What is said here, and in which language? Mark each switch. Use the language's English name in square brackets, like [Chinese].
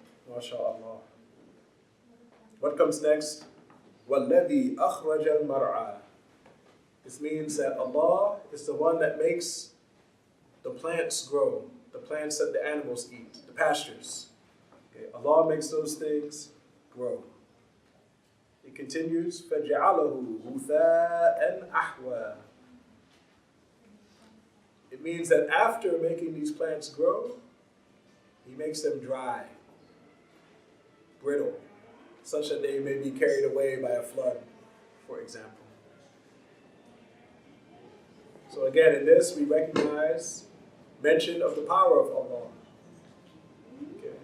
[English] MashaAllah. What comes next? [Arabic] وَالَّذِي أَخْرَجَ الْمَرْعَى. [English] This means that Allah is the one that makes the plants grow, the plants that the animals eat, the pastures. Okay, Allah makes those things grow. It continues, [Arabic] فَجَعَلَهُ غُثَاءً أَحْوَى. [English] It means that after making these plants grow, He makes them dry, brittle, such that they may be carried away by a flood, for example. So again, in this we recognize mention of the power of Allah. Okay.